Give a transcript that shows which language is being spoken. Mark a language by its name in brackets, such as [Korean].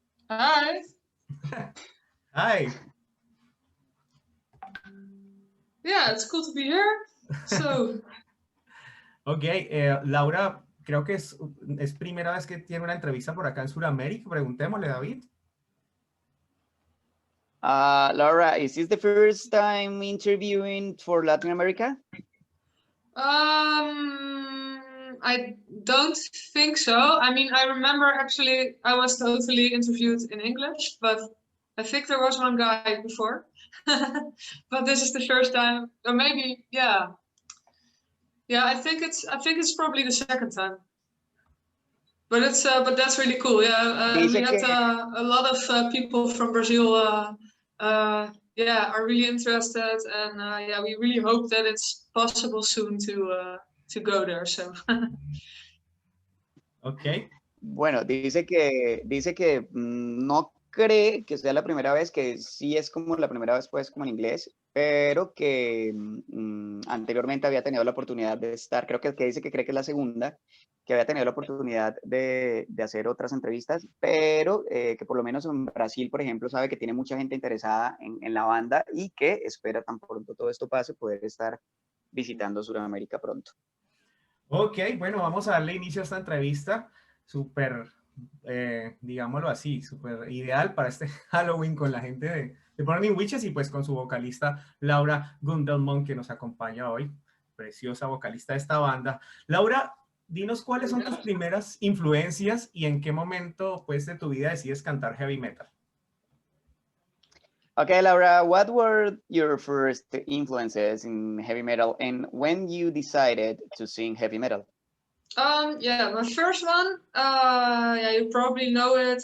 [English] Hi. Hi. Yeah, it's cool to be here. So, [Spanish] Ok, Laura, creo que es primera vez que tiene una entrevista por acá en Sudamérica. Preguntémosle, David. [English] Laura, is this the first time interviewing for Latin America? I don't think so. I mean, I remember actually I was totally interviewed in English, but I think there was one guy before. But this is the first time, or maybe, yeah. Yeah, I think it's probably the second time. But that's really cool. Yeah, and [Spanish] Dice [English] we [Spanish] que, [English] had a lot of people from Brazil. Yeah, are really interested, and yeah, we really hope that it's possible soon to go there. So. Ok. [Spanish] bueno, dice que no cree que sea la primera vez, que sí es como la primera vez, pues, como en inglés, pero que anteriormente había tenido la oportunidad de estar, creo que dice que cree que es la segunda, que había tenido la oportunidad de hacer otras entrevistas, pero que por lo menos en Brasil, por ejemplo, sabe que tiene mucha gente interesada en la banda y que espera tan pronto todo esto pase poder estar visitando Sudamérica pronto. Ok, bueno, vamos a darle inicio a esta entrevista. Súper, digámoslo así, súper ideal para este Halloween con la gente de Burning Witches y pues con su vocalista Laura Guldemond que nos acompaña hoy. Preciosa vocalista de esta banda. Laura, dinos cuáles son tus primeras influencias y en qué momento pues de tu vida decides cantar heavy metal. [English] Okay, Laura, what were your first influences in heavy metal and when you decided to sing heavy metal? Yeah, my first one. Yeah, you probably know it.